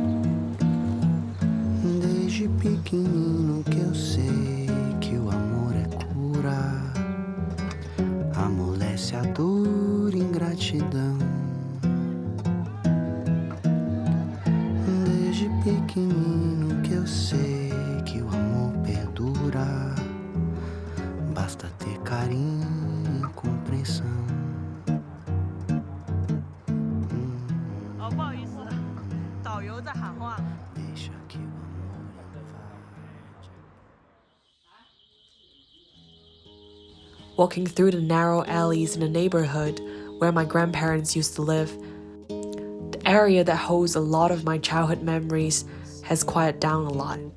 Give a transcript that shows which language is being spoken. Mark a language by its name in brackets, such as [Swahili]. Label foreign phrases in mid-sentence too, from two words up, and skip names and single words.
[Portuguese] Desde pequenino que eu sei que o amor é cura, amolece a dor e ingratidão. Desde pequenino que eu sei que o amor perdura, basta ter carinho e compreensão. [Chinese] 不好意思，导游在喊话。 [Portuguese] Deixa que o amor invade. [English] Walking through the narrow alleys in the neighborhood where my grandparents used to live, the area that holds a lot of my childhood memories has quieted down a lot.